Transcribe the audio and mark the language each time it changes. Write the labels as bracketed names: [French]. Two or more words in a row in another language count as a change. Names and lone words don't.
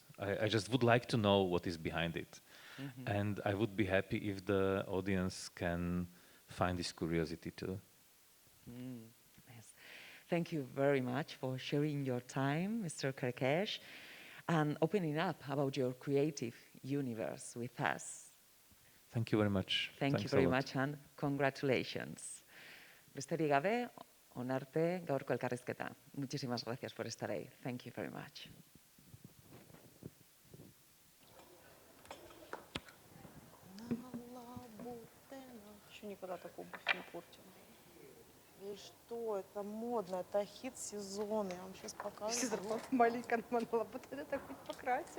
[English] I just would like to know what is behind it, and I would be happy if the audience can find this curiosity too. Yes. Thank you very much for sharing your time, Mr. Kerkesh, and opening up about your creative universe with us. Thank you very much. Thank Thanks you very a lot. much and congratulations. [Basque] Besterik gabe, onarte gaurko elkarrizketa. [Spanish] Muchísimas gracias por estar ahí. [English] Thank you very much. [Russian] Еще никогда такую обувь не портила. И что, это модно, это хит сезона. Я вам сейчас покажу. Если зарплата маленькая, нам надо вот это хоть покрасим.